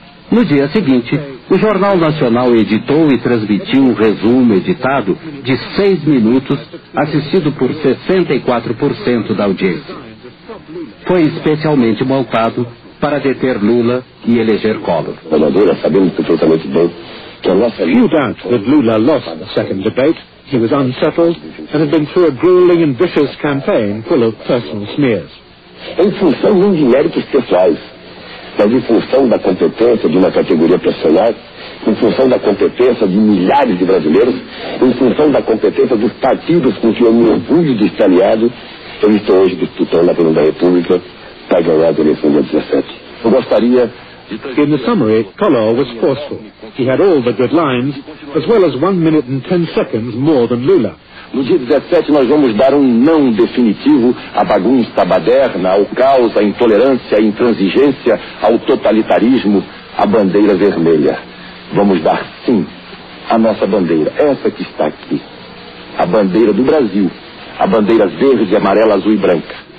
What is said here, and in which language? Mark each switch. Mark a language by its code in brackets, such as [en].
[pt] No dia seguinte, o Jornal Nacional editou e transmitiu um resumo editado de 6 minutos, assistido por 64% da audiência. Foi especialmente montado para deter Lula e eleger Collor. Sabemos perfeitamente bem que a nossa... [en] Few doubt that Lula lost the second debate. He was unsettled and had been through a grueling and vicious campaign full of personal smears. [pt] Em função não de méritos pessoais, mas em função da competência de uma categoria profissional, em função da competência de milhares de brasileiros, em função da competência dos partidos com que eu me orgulho de estar aliado, eu estou hoje disputando a presidência da República para ganhar a eleição dia 17. Eu gostaria... [en] In the summary, Collor was forceful. He had all the good lines, as well as 1 minute and 10 seconds more than Lula. [pt] No dia 17 nós vamos dar um não definitivo à bagunça baderna, ao caos, à intolerância, à intransigência, ao totalitarismo, à bandeira vermelha. Vamos dar sim a nossa bandeira, essa que está aqui, a bandeira do Brasil, a bandeira verde, amarela, azul e branca.